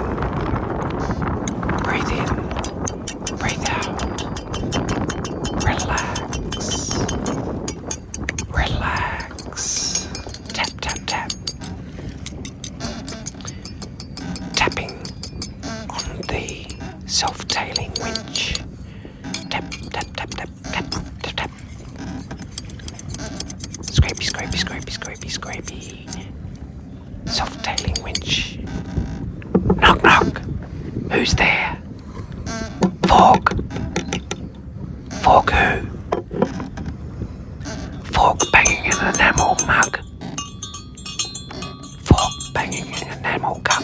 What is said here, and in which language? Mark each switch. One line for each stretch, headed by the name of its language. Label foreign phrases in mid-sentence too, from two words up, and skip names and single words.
English: Breathe in, breathe out. Relax. Relax. Tap, tap, tap. Tapping on the self-tailing winch. Tap, tap, tap, tap, tap, tap, tap. Scrapey, scrapey, scrapey, scrapey, scrapey. Self-tailing winch. Knock, knock. Who's there? Fork. Fork who? Fork banging an enamel mug. Fork banging an enamel cup.